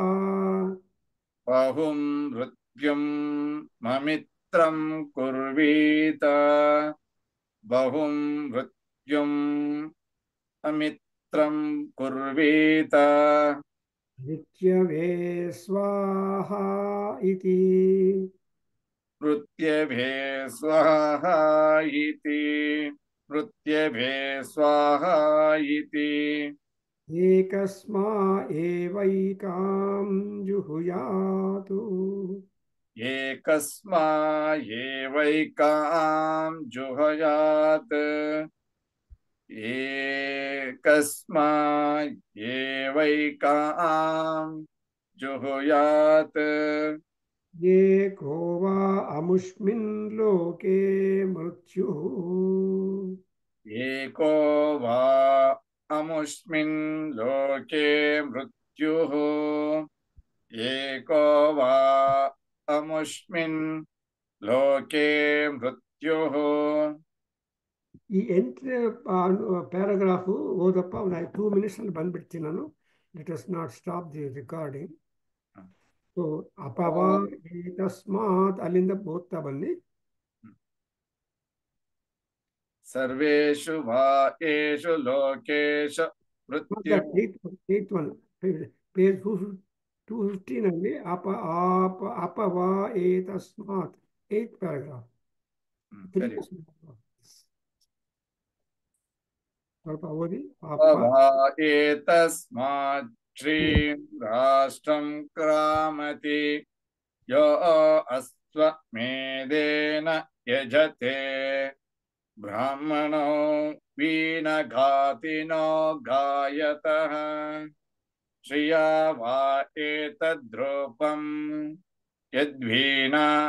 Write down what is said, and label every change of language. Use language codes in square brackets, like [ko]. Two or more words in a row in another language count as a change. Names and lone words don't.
[sa] ಬಹುಂ ಮೃತ್ಯುಂ ಮಮಿತ್ರಂ ಕುರ್ವೀತ ಬಹುಂ ಮೃತ್ಯುಂ ಅಮಿತ್ರಂ ಕುರ್ವೀತ ಮೃತ್ಯವೇ ಸ್ವಾಹಾ ಇತಿ ಮೃತ್ಯಭೇ ಸ್ವಾಹಾ ಇತಿ ಮೃತ್ಯಭೇ ಸ್ವಾಹಾ ಇತಿ ಏಕಸ್ಮಾ ಏವೈಕಾಂ ಜುಹುಯಾತು ಏಕಸ್ಮಾ ಏವೈಕಾಂ ಜುಹಯಾತ್ ಏಕಸ್ಮಾ ಏವೈಕಾಂ ಜುಹುಯಾತ್ एको वा अमुष्मिन् लोके मृत्युः एको वा अमुष्मिन् लोके मृत्युः एको वा अमुष्मिन् लोके मृत्युः [kn] ಈ ಎಂಟನೇ ಪ್ಯಾರಾಗ್ರಾಫ್ ಓದಪ್ಪ. ಒಂದು 2 minutes ಅಲ್ಲಿ ಬಂದ್ಬಿಡ್ತೀನಿ ನಾನು. [en] let us not stop the recording. [kn] ಸೊ [sa] ಅಪವಾ ತಸ್ಮಾತ್ [kn] ಅಲ್ಲಿಂದ ಓದ್ತಾ ಬನ್ನಿ. [sa] सर्वेषु वा येषु लोकेषु मृत्युः [en] at one page 215 ಅಲ್ಲಿ [sa] ಅಪವಾ ಏತಸ್ಮಾತ್ [en] 8th paragraph. [kn] ಸರಿ. ಸ್ವಲ್ಪ ಓದಿ. [sa] वा एतस्मात् श्रीं राष्ट्रं क्रामति यो अश्वमेधेन यजते ब्राह्मणो वीणघातिनो गायतः श्रिया वा एतद्रूपं यद्वीणा